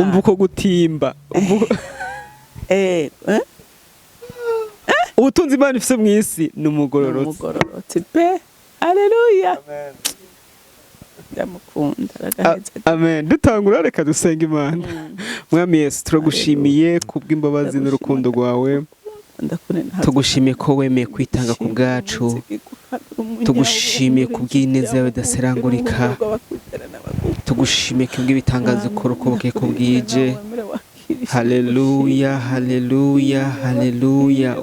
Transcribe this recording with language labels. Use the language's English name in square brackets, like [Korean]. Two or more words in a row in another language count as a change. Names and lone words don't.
[Rundi] Umva uko gutimba. Ubutunzi Imana ifise mu isi ni umugororotsi. Umugororotsi pe. Haleluya. Amen. Ndamukunda ragaheza. Amen. Dutangura reka dusenga Imana. Mwami Yesu turagushimiye kubw'imbabazi n'urukundo rwawe. Tugushimiye ko wemeye kwitanga ku bwacu. Tugushimiye kubw'ineza yawe idaserangurika. Tugushimiye kubw'ibitangazo ukora uko bukeye ko bwije. Haleluya, haleluya, haleluya.